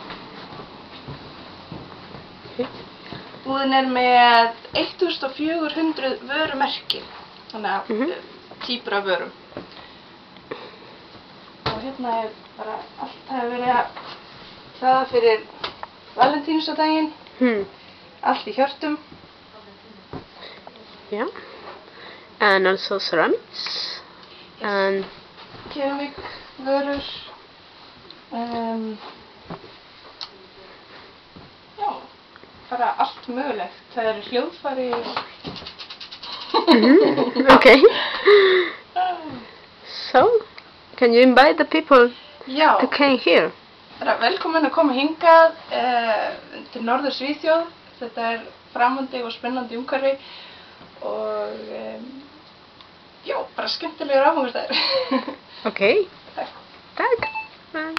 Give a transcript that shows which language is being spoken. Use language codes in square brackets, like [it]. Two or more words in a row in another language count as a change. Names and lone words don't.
[is] Búðin er með 1400 vörumerki, þannig að típur af vörum. Og hérna bara allt hefur verið að hlaða fyrir Valentínusardaginn, allt í hjörtum. [en] Yeah, and also ceramics and [is] keramik vörur, já, bara allt mögulegt. Það eru hljóðfæri [en] Okay. So, can you invite the people to come here? [is] Velkomin að koma hingað til Norður Svíþjóð. Þetta er framandi og spennandi umhverfi og já, bara skemmtilegur áfangastaður. [en] Okay. [is] Takk. [sv] Tack. Bye.